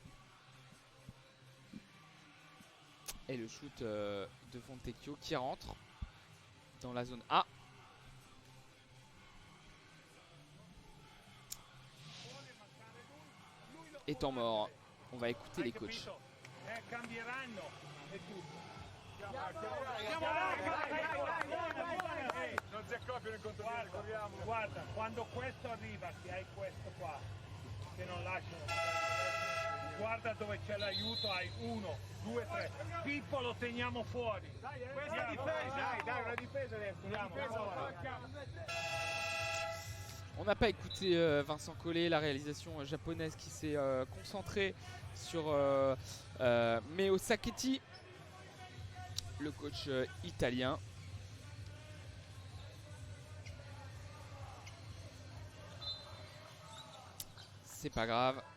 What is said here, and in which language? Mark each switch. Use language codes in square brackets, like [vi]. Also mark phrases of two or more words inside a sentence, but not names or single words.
[fr] Et le shoot de Fontecchio qui rentre dans la zone A. Et temps mort. On va écouter les coachs. [it] Non si accoppiano in contropiede, guarda, quando questo arriva, che hai questo qua, che non lasciano, guarda dove c'è l'aiuto, hai 1, 2, 3, Pippo lo teniamo fuori. Questa difesa, dai, una difesa adesso, [fr] On n'a pas écouté Vincent Collet, la réalisation japonaise qui s'est concentrée sur Meo Sacchetti, le coach italien. C'est pas grave.